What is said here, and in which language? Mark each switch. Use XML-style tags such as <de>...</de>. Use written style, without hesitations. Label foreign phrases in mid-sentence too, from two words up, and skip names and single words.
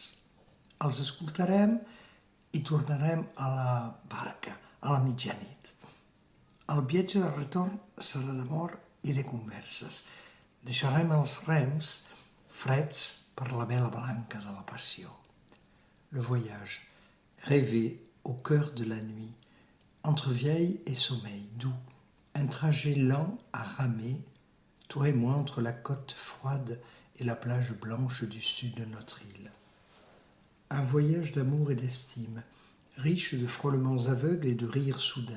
<ca>Els escoltarem i tornarem a la barca a la mitjanit. El viatge de retorn serà d'amor i de converses. Deixarem els rems freds per la vela blanca de la passió.</ca> <fr>Le voyage, rêvé au cœur de la nuit, entre vieille et sommeil doux, un trajet lent à ramer, toi et moi entre la côte froide et la plage blanche du sud de notre île. Un voyage d'amour et d'estime, riche de frôlements aveugles et de rires soudains.</fr>